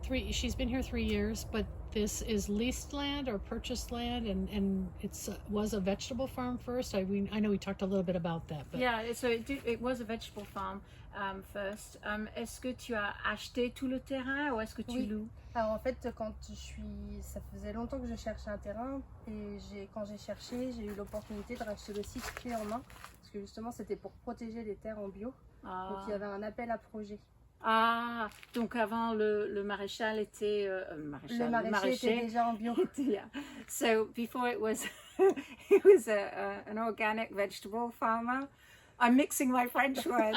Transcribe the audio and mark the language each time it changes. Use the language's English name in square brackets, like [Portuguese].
[English] She's been here 3 years, but this is leased land or purchased land, and was a vegetable farm first. I know we talked a little bit about that, but Yeah, so it was a vegetable farm first. [French] Est-ce que tu as acheté tout le terrain ou est-ce que tu Oui. loues? Alors en fait, ça faisait longtemps que je cherchais un terrain et quand j'ai cherché, j'ai eu l'opportunité de racheter le site clé en main parce que justement c'était pour protéger les terres en bio. Donc il y avait un appel à projet. Ah, donc avant le maréchal était Le maraîcher était déjà en bio. [English] Yeah. So before it was it was an organic vegetable farmer. I'm mixing my French words.